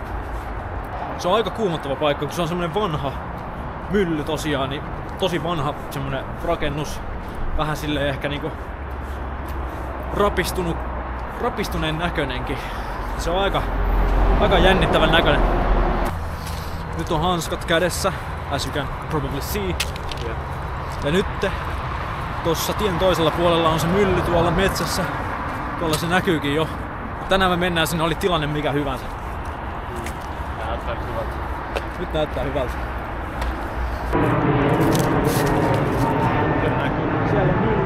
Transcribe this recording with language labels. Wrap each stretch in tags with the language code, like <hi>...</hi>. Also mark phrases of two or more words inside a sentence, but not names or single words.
<fi>Se on aika kuumottava paikka, kun se on semmonen vanha mylly tosiaan, niin tosi vanha semmonen rakennus. Vähän silleen ehkä niinku rapistuneen näköinenkin. Se on aika jännittävän näköinen. Nyt on hanskat kädessä,</fi> <en>as you can probably see.</en> <fi>Jep. Ja nyt tossa tien toisella puolella on se mylly tuolla metsässä. Tuolla se näkyykin jo. Tänään me mennään sinne, oli tilanne mikä hyvänsä. Näyttää hyvältä. Nyt näyttää hyvältä. Siellä on mylly.</fi>